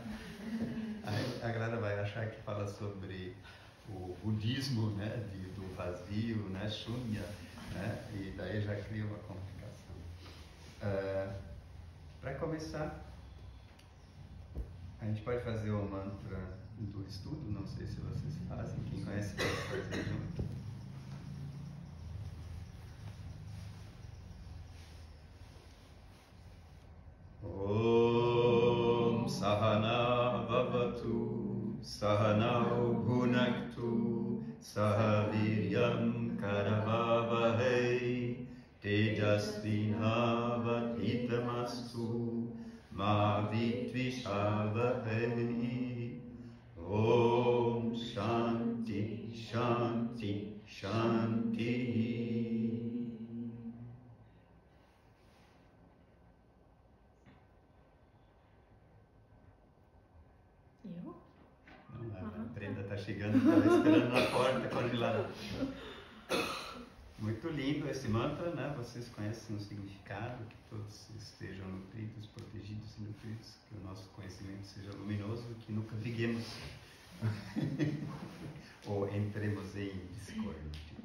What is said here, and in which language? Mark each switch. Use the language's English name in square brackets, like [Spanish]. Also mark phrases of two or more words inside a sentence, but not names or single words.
[Portuguese] Aí a galera vai achar que fala sobre o budismo, né, do vazio, né, shunya, né, e daí já cria uma complicação. Para começar, a gente pode fazer o mantra do estudo, não sei se vocês fazem, quem conhece pode fazer junto. [Sanskrit] Om Sahana Vavatu Sahanau Bhunaktu Sahaviryam Karavavahai Tejasvinavadhitamastu Ma Vitvishavahai. Om Shanti Shanti Shanti. [Portuguese] A Brenda está chegando, estava esperando na porta congelada. Muito lindo esse mantra, né? Vocês conhecem o significado, que todos estejam nutridos, protegidos e nutridos, que o nosso conhecimento seja luminoso, que nunca briguemos ou entremos em discórdia.